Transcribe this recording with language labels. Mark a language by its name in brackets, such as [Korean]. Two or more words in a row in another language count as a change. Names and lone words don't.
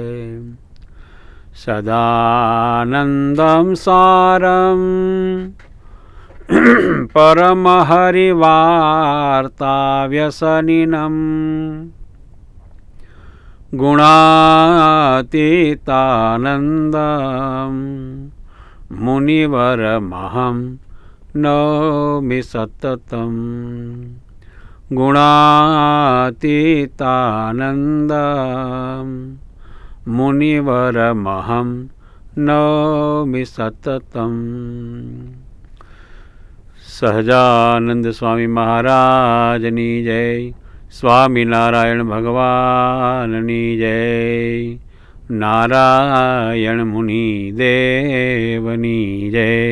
[Sanskrit] सदानन्दं सारं परमहरिवार्ताव्यसनिनं गुणातीतानन्दं मुनिवरमहं नौमि सततं गुणातीतानन्दं मुनिवरमहं नौमि सततं। [Gujarati] સહજાનંદ સ્વામી મહારાજની જય, સ્વામિનારાયણ ભગવાનની જય, નારાયણ મુનિ દેવની જય.